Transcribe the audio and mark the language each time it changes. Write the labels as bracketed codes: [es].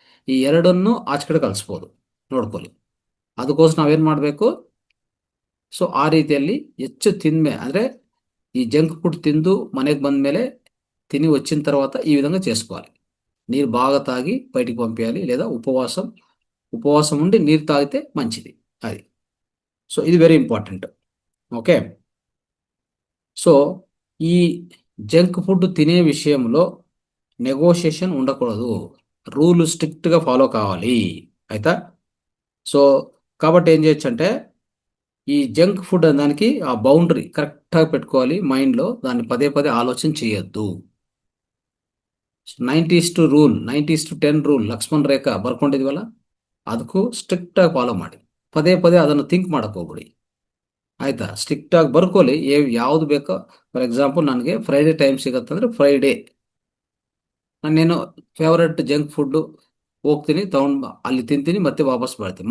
[kn] ಈ ಎರಡನ್ನು ಆಚೆ ಕಡೆ ಕಳಿಸ್ಬೋದು, ನೋಡ್ಕೊಳ್ಳಿ. ಅದಕ್ಕೋಸ್ಕರ ನಾವೇನು ಮಾಡಬೇಕು? ಸೊ ಆ ರೀತಿಯಲ್ಲಿ ಹೆಚ್ಚು [te] తిన్మే [kn] ಅಂದರೆ [te] ఈ జంక్ ఫుడ్ తిందు మనకి [kn] ಬಂದ ಮೇಲೆ [te] తిని వచ్చిన తర్వాత ఈ విధంగా చేసుకోవాలి. నీరు బాగా తాగి బయటికి పంపించాలి, లేదా ఉపవాసం ఉపవాసం ఉండి నీరు తాగితే మంచిది. అది. సో ఇది వెరీ ఇంపార్టెంట్. ఓకే. సో ఈ జంక్ ఫుడ్ తినే విషయంలో నెగోషియేషన్ ఉండకూడదు. రూల్ స్ట్రిక్ట్గా ఫాలో కావాలి. అయితే సో కాబట్టి ఏం చేయొచ్చు అంటే ఈ జంక్ ఫుడ్ అనే దానికి ఆ బౌండరీ కరెక్ట్గా పెట్టుకోవాలి మైండ్లో. దాన్ని పదే పదే ఆలోచన చేయొద్దు. [kn] 90:10 ರೂಲ್ 90:10 ರೂಲ್ ಲಕ್ಷ್ಮಣ್ ರೇಖಾ ಬರ್ಕೊಂಡಿದ್ವಲ್ಲ, ಅದಕ್ಕೂ ಸ್ಟ್ರಿಕ್ಟಾಗಿ ಫಾಲೋ ಮಾಡಿ. ಪದೇ ಪದೇ ಅದನ್ನು ಥಿಂಕ್ ಮಾಡಕ್ಕೆ ಹೋಗ್ಬಿಡಿ. ಆಯ್ತಾ? ಸ್ಟ್ರಿಕ್ಟಾಗಿ ಬರ್ಕೊಳ್ಳಿ. ಯಾವ್ದು ಬೇಕೋ, ಫಾರ್ ಎಕ್ಸಾಂಪಲ್ ನನಗೆ ಫ್ರೈಡೇ ಟೈಮ್ ಸಿಗತ್ತಂದ್ರೆ ಫ್ರೈಡೇ ನಾನೇನೋ ಫೇವ್ರೆಟ್ ಜಂಕ್ ಫುಡ್ಡು ಹೋಗ್ತೀನಿ ತಗೊಂಡು ಅಲ್ಲಿ ತಿಂತೀನಿ ಮತ್ತೆ ವಾಪಸ್ ಬರ್ತೀನಿ.